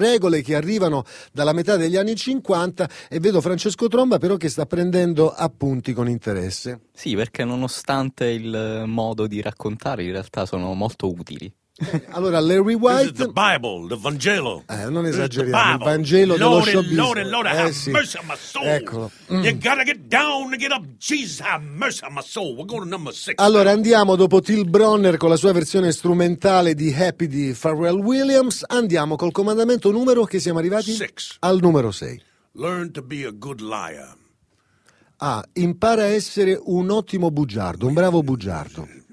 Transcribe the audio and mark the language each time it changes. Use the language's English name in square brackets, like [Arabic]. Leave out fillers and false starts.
[Italian] Regole che arrivano dalla metà degli anni 50, e vedo Francesco Tromba però che sta prendendo appunti con interesse. Sì, perché nonostante il modo di raccontare, in realtà sono molto utili. Allora, Larry White... [English] This is the Bible, the Vangelo. [Italian] Non esageriamo, il Vangelo [English] Lord [Italian] dello showbiz. [English] Lord, Lord, have [Italian] sì. [English] Mercy on my soul. [Italian] Eccolo. [English] You gotta get down to get up, Jesus, have mercy on my soul. We're going to number 6. [Italian] Allora, andiamo dopo Till Bronner con la sua versione strumentale di Happy di Pharrell Williams, andiamo col comandamento numero che siamo arrivati... 6. Al numero 6. [English] Learn to be a good liar. [Italian] Ah, impara a essere un ottimo bugiardo, un bravo bugiardo.